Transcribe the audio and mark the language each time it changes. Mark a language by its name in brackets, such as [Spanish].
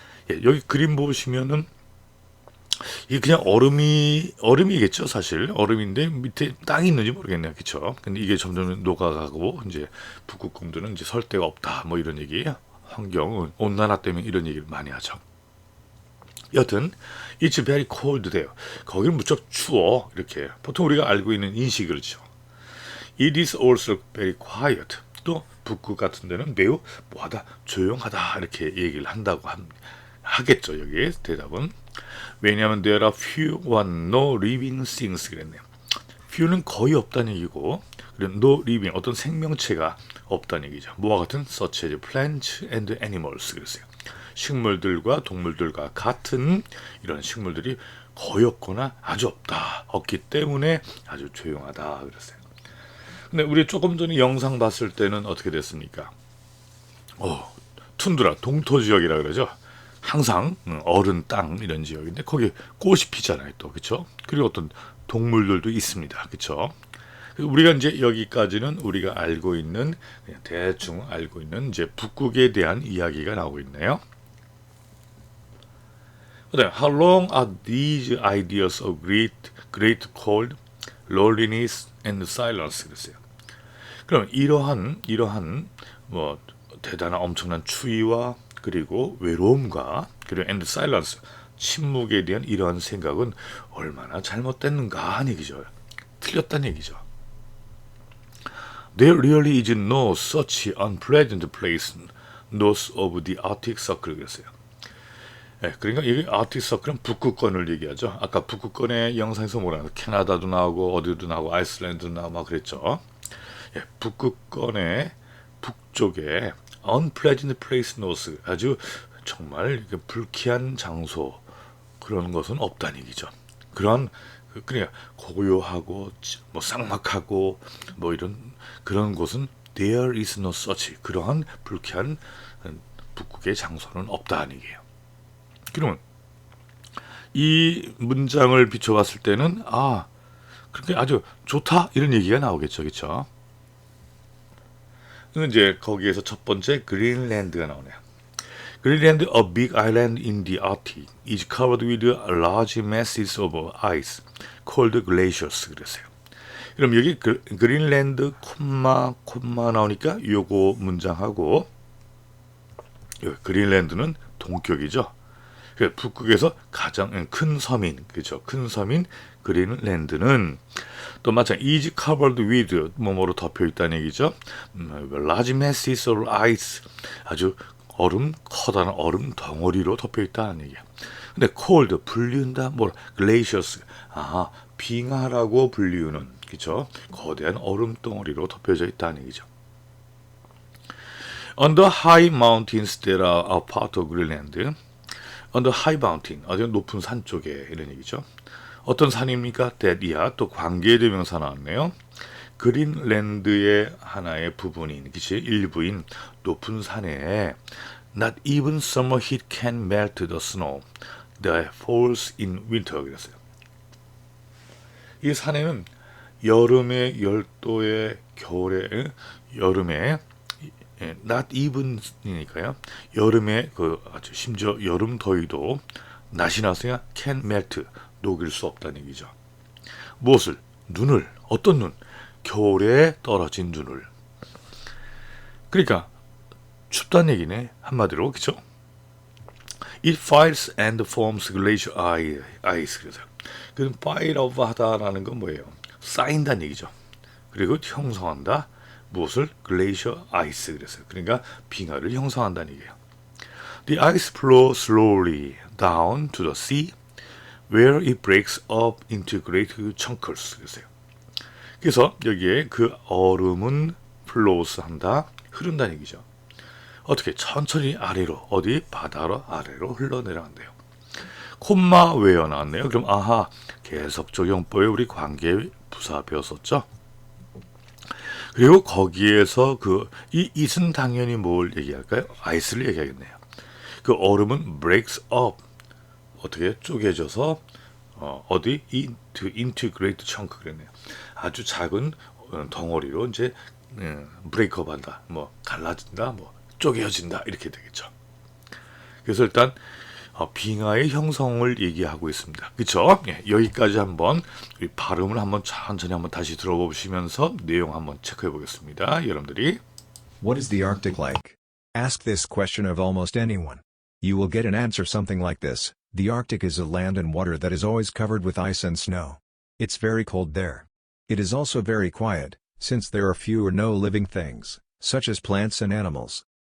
[Korean] 예, 여기 그림 보시면은 이게 그냥 얼음이겠죠, 사실. 얼음인데 밑에 땅이 있는지 모르겠네요. 그렇죠? 근데 이게 점점 녹아가고 이제 북극곰들은 이제 설 데가 없다. 뭐 이런 얘기예요. 환경 온난화 때문에 이런 얘기를 많이 하죠. 여튼 [English] it's very cold there. [Korean] 거기는 무척 추워. 이렇게 보통 우리가 알고 있는 인식이 그렇죠. [English] It is also very quiet. [Korean] 또 북극 같은 데는 매우 뭐하다 조용하다 이렇게 얘기를 한다고 하겠죠. 여기 대답은. 왜냐하면 [English] there are few and no living things [Korean] 그랬네요. few는 거의 없다는 얘기고 그리고 no living 어떤 생명체가 없다는 얘기죠. 뭐와 같은 [English] such as plants and animals [Korean] 그랬어요. 식물들과 동물들과 같은 이런 식물들이 거의 없거나 아주 없기 때문에 아주 조용하다 그랬어요. 근데 우리 조금 전에 영상 봤을 때는 어떻게 됐습니까? 툰드라 동토 지역이라 그러죠. 항상 얼음 땅 이런 지역인데 거기 꽃이 피잖아요 또 그렇죠? 그리고 어떤 동물들도 있습니다 그렇죠? 우리가 이제 여기까지는 우리가 알고 있는 그냥 대충 알고 있는 이제 북극에 대한 이야기가 나오고 있네요. 그다음 [English] How long are these ideas of great cold, loneliness and silence [Korean] 그랬어요. 그럼 이러한 뭐 대단한 엄청난 추위와 그리고 외로움과 그리고 [English] and silence [Korean] 침묵에 대한 이러한 생각은 얼마나 잘못됐는가 하는 얘기죠. 틀렸다는 얘기죠. [English] There really is no such unpleasant place north of the Arctic Circle [Korean] 그랬어요. 네, 그러니까 이게 Arctic Circle은 북극권을 얘기하죠. 아까 북극권의 영상에서 뭐라고 캐나다도 나오고 어디도 나오고 아이슬란드도 나오고 막 그랬죠. 예, 북극권의 북쪽에 [English] unpleasant place north [Korean] 아주 정말 불쾌한 장소 그런 것은 없다는 얘기죠. 그러니까 고요하고 뭐 삭막하고 뭐 이런 그런 곳은 [English] there is no such [Korean] 그러한 불쾌한 북극의 장소는 없다는 얘기예요. 그러면 이 문장을 비춰봤을 때는 그렇게 아주 좋다 이런 얘기가 나오겠죠, 그렇죠? 이제 거기에서 첫 번째 그린란드가 나오네요. [English] Greenland, a big island in the Arctic, is covered with large masses of ice called glaciers. [Korean] 그랬어요. 그럼 여기 그린란드 콤마 나오니까 요거 문장하고 그린란드는 동격이죠. 북극에서 가장 큰 섬인 그렇죠. 큰 섬인 그린란드는 또 마찬가지 [English] is covered with [Korean] 뭐뭐로 덮여 있다는 얘기죠. [English] large masses of ice [Korean] 아주 커다란 얼음 덩어리로 덮여 있다는 얘기야. 근데 cold 불리운다 glaciers 빙하라고 불리우는 그렇죠. 거대한 얼음 덩어리로 덮여져 있다는 얘기죠. [English] On the high mountains that are a part of Greenland, on the high mountain [Korean] 아주 높은 산 쪽에 이런 얘기죠. 어떤 산입니까? that이야. 또 관계대명사 나왔네요. 그린란드의 하나의 부분인, 그치? 일부인 높은 산에 [English] not even summer heat can melt the snow that falls in winter [Korean] 그랬어요. 이 산에는 여름의 열도의 겨울에 여름에 not even이니까요. 여름에 아주 심지어 여름 더위도 낮이 나서야 [English] can melt [Korean] 녹일 수 없다는 얘기죠. 무엇을? 눈을. 어떤 눈? 겨울에 떨어진 눈을. 그러니까 춥다는 얘기네. 한마디로 그렇죠? [English] It fires and forms glacier ice. [Korean] 그래서 그 [English] fire of [Korean] 하다라는 건 뭐예요? 쌓인다는 얘기죠. 그리고 형성한다. 무엇을? [English] glacier ice. [Korean] 그래서 그러니까 빙하를 형성한다는 얘기예요. [English] The ice flows slowly down to the sea, where it breaks up into great chunks. [Korean] 그래서 여기에 그 얼음은 flows 한다, 흐른다는 얘기죠. 어떻게? 천천히 아래로, 어디? 바다로 아래로 흘러내려간대요. 콤마 웨어 나왔네요. 그럼 계속적 용법의 우리 관계 부사 배웠었죠. 그리고 거기에서 그 이 it은 당연히 뭘 얘기할까요? 아이스를 얘기하겠네요. 그 얼음은 [English] breaks up. [Korean] 어떻게 쪼개져서 어디 [English] into great chunk [Korean] 그랬네요. 아주 작은 덩어리로 이제 브레이크업 한다. 뭐 갈라진다. 뭐 쪼개어진다. 이렇게 되겠죠. 그래서 일단 빙하의 형성을 얘기하고 있습니다. 그렇죠? 예, 여기까지 한번 우리 발음을 한번 천천히 한번 다시 들어보시면서 내용 한번 체크해 보겠습니다. 여러분들이 [English] What is the Arctic like? Ask this question of almost anyone. You will get an answer something like this. The Arctic is a land and water that is always covered with ice and snow. It's very cold there. It is also very quiet, since there are few or no living things, such as plants and animals.